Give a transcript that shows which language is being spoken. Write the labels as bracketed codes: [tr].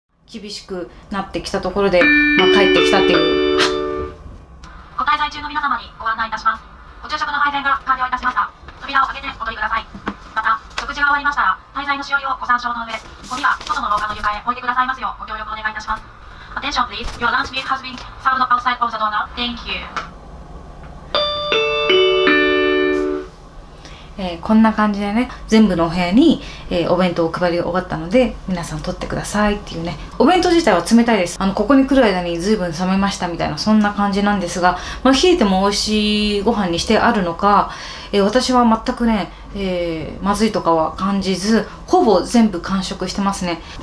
[ja] 厳しくなってきたところで、帰ってきたっていう。ご滞在中の皆様にご案内いたします。ご昼食の配膳が完了いたしました。扉を開けてお取りください。また、食事が終わりましたら、滞在のしおりをご参照の上、ゴミは外の廊下の床へ置いてくださいますようご協力お願いいたします。 [en] Attention please, your lunch meat has been served outside of the door now. Thank you. [ja] こんな感じでね、全部のお部屋に、お弁当を配り終わったので、皆さん取ってくださいっていうね。お弁当自体は冷たいです。ここに来る間に随分冷めましたみたいな、そんな感じなんですが、冷えても美味しいご飯にしてあるのか、私は全くね、まずいとかは感じず、ほぼ全部完食してますね。